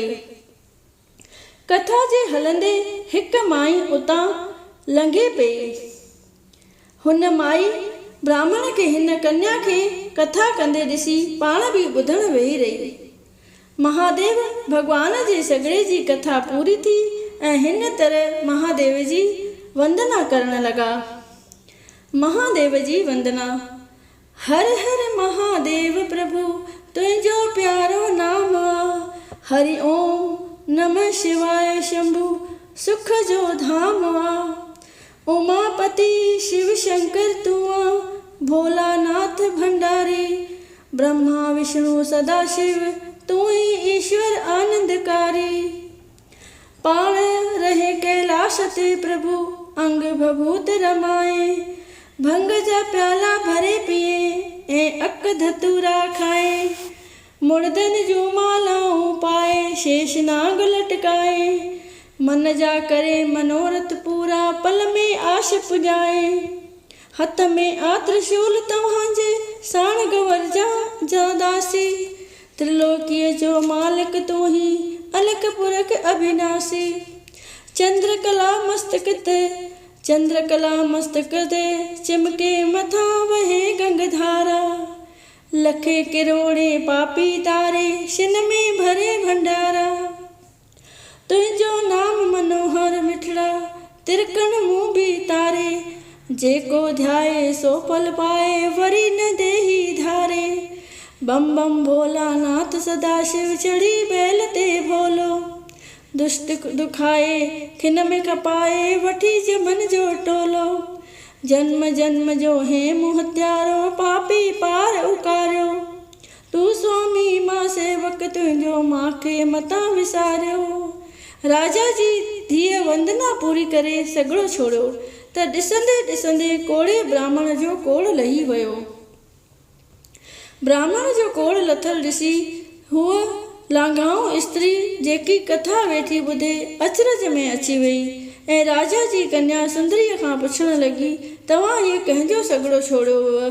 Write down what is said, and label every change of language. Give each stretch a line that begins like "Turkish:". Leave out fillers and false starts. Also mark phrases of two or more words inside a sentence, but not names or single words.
Sindhi: कथा जे हलंदे हिकु माई उतां लंघे पई। हुन माई ब्राह्मण खे हिन कन्या खे कथा कंदे ॾिसी पाण बि ॿुधण वेही रही। महादेव भॻवान जे सॻड़े जी कथा पूरी थी ऐं हिन तरह महादेव जी वंदना करण लॻा। महादेव जी वंदना। हर हर महादेव प्रभु तुंहिंजो प्यारो नाम आ। हरि ओम नमः शिवाय शंभु सुख जो धाम आ। उमापति शिव शंकर तू आ। भोलानाथ भंडारी ब्रह्मा विष्णु सदाशिव तू ही ईश्वर आनंदकारी। पाण रहे कैलाश ते प्रभु अंग भभूत रमाए। भंग जा प्याला भरे पिए ऐं अक धतूरा खाए। मुर्दनि जूं मालाऊं पाए शेषनाग लटकाए। मन जा करे मनोरथ पूरा पल में आश पुॼाए। हथ में आ त्रिशूल तव्हांजे साण गंवर जा दासी। त्रिलोकीअ जो मालिक तूं ही अलख पुरख अविनाशी। चंद्रकला मस्तक ते चिमके मथां वहे गंगधारा। लखे किरोड़े पापी तारे शिन में भरे भंडारा। तुंहिंजो नाम मनोहर मिठड़ा तिरकण मूं बि तारे। जेको ध्याए सो फल पाए वरी न देही धारे। बम बम भोलानाथ सदाशिव चढ़ी बैल ते भोलो। दुष्ट दुखाए खिन में खपाए वठी जमन जो टोलो। जन्म जन्म जो हे मुंह हत्यारो पापी पार उकारियो। तू स्वामी मां सेवक तुंहिंजो मांखे मतां विसारियो। राजा जी धीअ वंदना पूरी करे सॻड़ो छोड़ियो त त ॾिसंदे ॾिसंदे कोड़े ब्राह्मण जो कोड़ लही वियो। ब्राह्मण जो कोड़ लथल ॾिसी हूअ लांघाऊं स्त्री जेकी कथा वेठी ॿुधे अचरज में अची वई ऐं राजा जी कन्या सुंदरीअ खां पुछण लॻी, तव्हां इहे कंहिंजो सॻड़ो छोड़ियो हुअ?